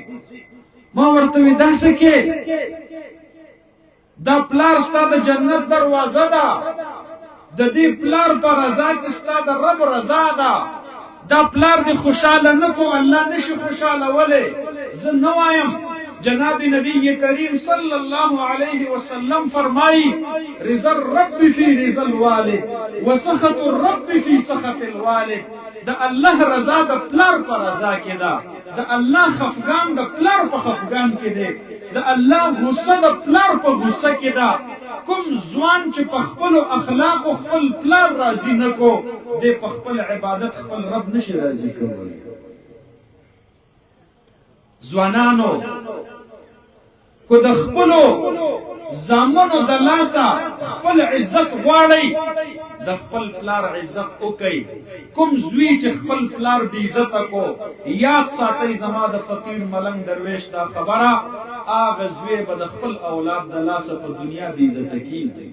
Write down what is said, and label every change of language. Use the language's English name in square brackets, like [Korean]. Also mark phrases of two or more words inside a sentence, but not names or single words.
[Pashto] ما ورته وی داسې کې دا پلار ستا د جنت دروازه ده، د دې پلار په رضا کې ستا د رب رضا ده. دا پلار دې خوشحاله نه کو، الله نشي خوشحالولی. زه نه وایم، [Arabic] جناب نبی کریم صلی اللہ علیہ وسلم فرمائی رضا الرب فی رضا الوالد وسخط الرب فی سخط الوالد. [Pashto] دا اللہ رضا دا پلار پر رضا کی دا، دا اللہ خفگان دا پلار پر خفگان کی دے، دا اللہ غصہ دا پلار پر غصہ کی دا. کم زوان چی پخپل اخلاق و خپل پلار راضی نکو، دے پخپل عبادت خپل رب نشی راضی کرو. زوانانو کو د خپلو زامنو د لاسه خپل عزت غواړئ، د خپل پلار عزت وکئ. کوم زوی چې خپل پلار بې عزته کو، یاد ساتئ زما د فقیر ملنګ درویش دا خبره، هغه زوی به د خپل اولاد د لاسه په دنیا بې عزته کېږي.